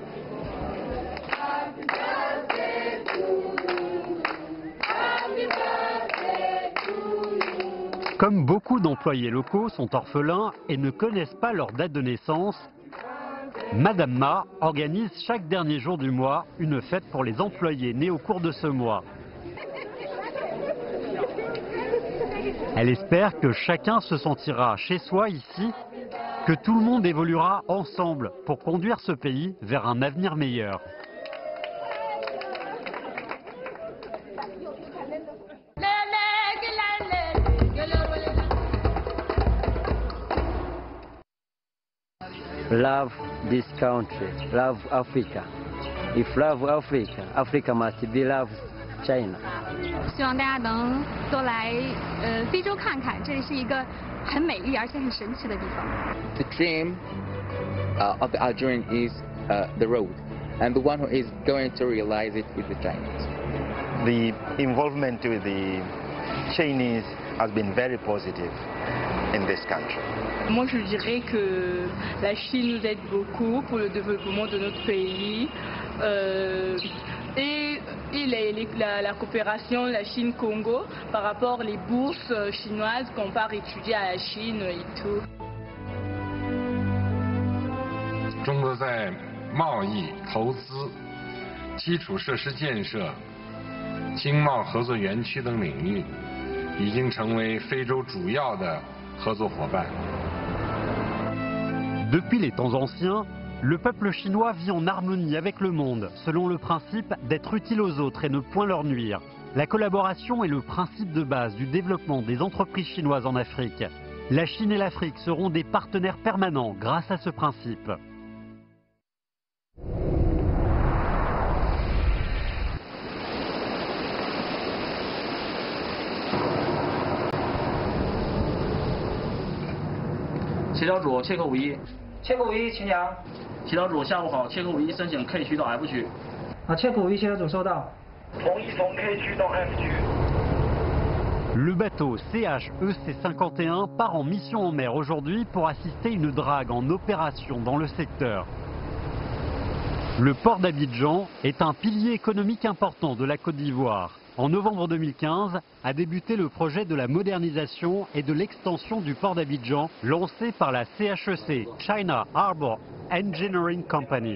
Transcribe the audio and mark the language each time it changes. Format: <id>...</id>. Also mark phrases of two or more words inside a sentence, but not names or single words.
<fr>Comme beaucoup d'employés locaux sont orphelins et ne connaissent pas leur date de naissance, Madame Ma organise chaque dernier jour du mois une fête pour les employés nés au cours de ce mois. Elle espère que chacun se sentira chez soi ici, que tout le monde évoluera ensemble pour conduire ce pays vers un avenir meilleur.</fr> <en>Love this country, love Africa. If love Africa, Africa must be love China.</en> <zh>希望大家能多来非洲看看，这里是一个很美丽而且很神奇的地方。</zh> <en>The dream of the Algerian is the road, and the one who is going to realize it is the Chinese. the involvement with the Chinese has been very positive in this country.</en> <fr>Moi, je dirais que la Chine nous aide beaucoup pour le développement de notre pays. Et la coopération, la Chine-Congo, par rapport aux bourses chinoises qu'on part étudier à la Chine et tout.</fr> <zh>中国在贸易、投资、基础设施建设、经贸合作园区等领域，已经成为非洲主要的合作伙伴。</zh> <fr>Depuis les temps anciens, le peuple chinois vit en harmonie avec le monde, selon le principe d'être utile aux autres et ne point leur nuire. La collaboration est le principe de base du développement des entreprises chinoises en Afrique. La Chine et l'Afrique seront des partenaires permanents grâce à ce principe.</fr> <zh>协调组切克51，切克51，请讲。协调组下午好，切克51申请 K 区到 F 区。切克51，协调组收到。同意从 K 区到 F 区。</zh> <fr>Le bateau CHEC-51 part en mission en mer aujourd'hui pour assister une drague en opération dans le secteur. Le port d'Abidjan est un pilier économique important de la Côte d'Ivoire. En novembre 2015 a débuté le projet de la modernisation et de l'extension du port d'Abidjan lancé par la CHEC, China Harbour Engineering Company.</fr>